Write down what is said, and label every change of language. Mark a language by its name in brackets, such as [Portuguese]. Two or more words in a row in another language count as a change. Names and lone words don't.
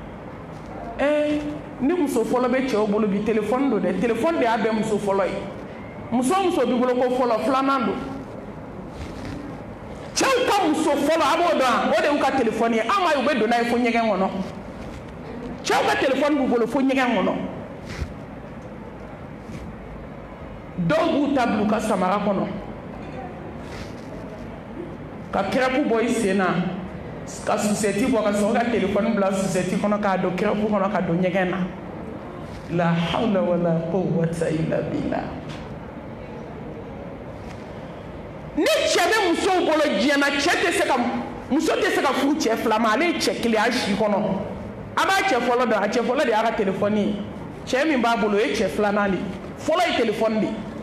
[Bambara] ni muso fɔlɔ bɛ cɛw bolo bi téléphone do dɛ téléphone de y'a bɛɛ muso fɔlɔ ye muso muso b'i bolo ko fɔlɔ filanan do cɛw ka muso fɔlɔ a b'o dɔn o de y'u ka téléphone ye an ma ye u bɛ don n'a ye fo ɲɛgɛn kɔnɔ cɛw ka téléphone b'u bolo fo ɲɛgɛn kɔnɔ dɔw b'u ta bila u ka samara kɔnɔ ka kɛrɛfu bɔ i sen na ka susɛti bɔ ka sɔrɔ ka téléphone bila susɛti kɔnɔ k'a don kɛrɛfu kɔnɔ ka don ɲɛgɛn na [Arabic] لا حول ولا قوة إلا بالله [Bambara] ni cɛ bɛ musow bolo diɲɛ na muso tɛ se ka furu cɛ fila ma ale ye cɛ kelen a si kɔnɔ a b'a cɛ fɔlɔ dɔn a cɛ fɔlɔ de y'a ka téléphone ye cɛ min b'a bolo o ye cɛ filanan de fɔlɔ ye téléphone de